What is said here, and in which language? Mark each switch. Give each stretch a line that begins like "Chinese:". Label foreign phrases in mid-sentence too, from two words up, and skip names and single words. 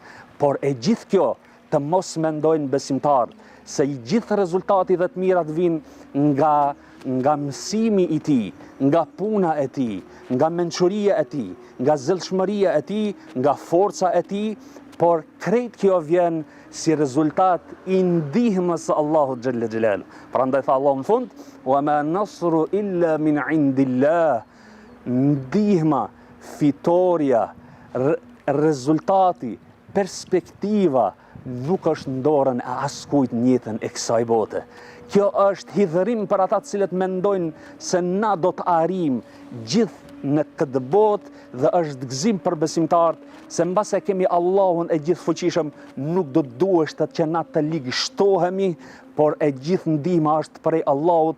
Albanian: Por e gjithë kjo të mos mendojnë besimtarë se i gjithë rezultati dhe të mirat vinë nga mësimi i tij, nga puna e tij, nga mençuria e tij, nga zellshmëria e tij, nga forca e tij, por krejt kjo vjen si rezultat i ndihmës së Allahut
Arabic: جل جلاله.
Albanian: Prandaj tha Allahu në fund,
Arabic: وما النصر إلا من عند الله.
Albanian: Ndihma, fitoria, rezultati, perspektiva nuk është në dorën e askujt në jetën e kësaj bote. Kjo është hidhërim për ata të cilët mendojnë se na do të arrijm gjithë në këtë botë, dhe është gëzim për besimtarët se mbase kemi Allahun e gjithë fuqishëm, nuk do të duhet që na të ligështohemi, por e gjithë ndihma është prej Allahut.